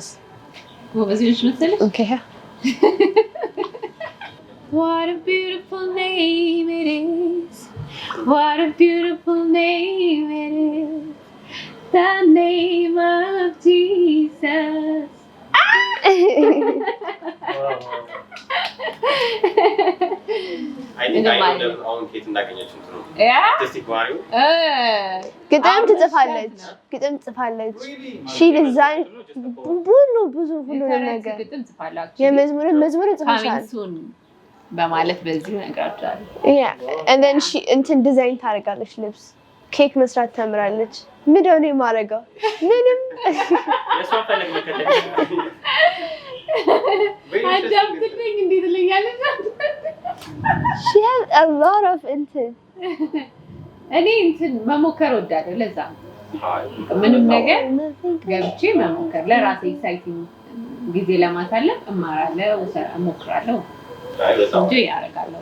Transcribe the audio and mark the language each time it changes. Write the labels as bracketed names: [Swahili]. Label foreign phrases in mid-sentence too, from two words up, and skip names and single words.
[Amharic] ጎበዝሽ መሰለሽ? [English] Okay. What a beautiful name it is. What a beautiful name it is. The name of Jesus. [Amharic] ግጥም ትጽፋለች። [English] she design [Amharic] ብዙ ሁሉንም ነገር የመዝሙር ጽፋሻል በማለት በዚህ ነገራችኋል። [English] and then she [Amharic] እንትን ዲዛይን ታደርጋለች። ልብስ ኬክ መስራት ተምራለች። ምንድን ነው የማደርገው? ምንም አዳምጥልኝ እንዴት ትለኛለች? [English] she has a lot of እንትን [Amharic] እኔ እንትን መሞከር ወዳለሁ። ለዛ ምንም ነገር ገብቼ መሞከር ለራሴ ኤክሳይቲንግ ጊዜ ለማሳለፍ እማራለሁ፣ እሞክራለሁ እንጂ ያደርጋለሁ።